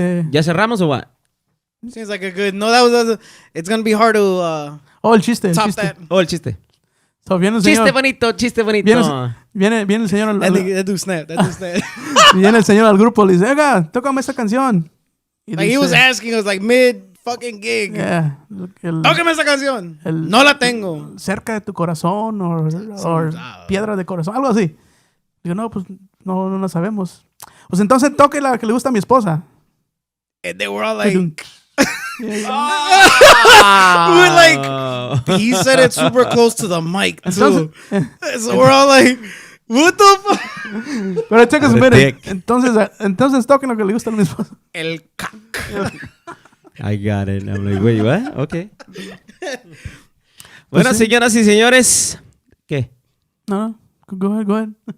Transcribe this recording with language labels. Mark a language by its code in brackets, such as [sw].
[es] ¿Ya cerramos o [en] what? Seems like a good. No, that was. It's gonna be hard to. [es] El chiste. [en] Top that. [es] El chiste. So, viene el señor. Chiste bonito. Viene el señor. [en] That do snap. [es] Viene el señor al grupo, le dice, Edgar, tócame esa canción. Y [en] like [es] dice, [en] he was asking us like mid fucking gig. Yeah. [es] Tócame esa canción. No la tengo. Cerca de tu corazón o piedra de corazón, algo así. Digo, no, pues no la sabemos. Pues entonces toque la que le gusta a mi esposa. [en] And they were all like, Yeah. we were like, he said it super close to the mic too. So we're all like, what the fuck? [es] Pero [en] check us a minute. [es] Entonces toquen lo que le gusta a mi esposa. El cac. [en] I got it. I'm like, wait, what? Okay. [es] Bueno, señoras y señores, ¿qué? [en] No, go ahead.